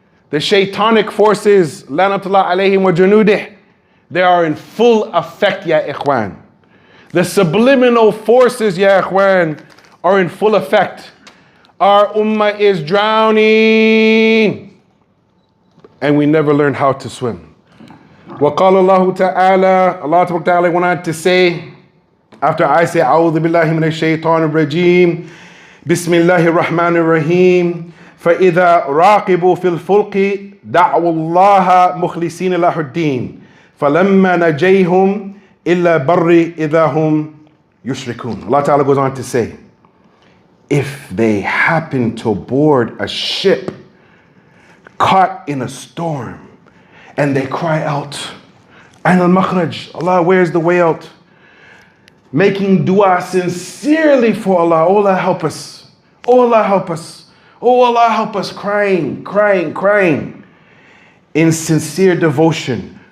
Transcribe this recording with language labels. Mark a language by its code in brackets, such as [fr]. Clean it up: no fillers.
[en] The shaitanic forces, [ar] lanatullah alayhim wa junudih, [en] they are in full effect, ya ikhwan. The subliminal forces, ya ikhwan, are in full effect. Our ummah is drowning and we never learn how to swim. [ar] وقال الله تعالى, [en] Allah Ta'ala went on to say, after I say, [ar] أعوذ بالله من الشيطان الرجيم, بسم الله الرحمن الرحيم, فإذا راقبوا في الفلق دعوا الله مخلصين له الدين فلما نجيهم إلا بر إذا هم يشركون. [en] Allah Ta'ala goes on to say, if they happen to board a ship caught in a storm and they cry out, Ayn al-makhraj, Allah, where's the way out? Making dua sincerely for Allah, oh Allah help us, oh Allah help us, oh Allah help us, crying, crying, crying in sincere devotion.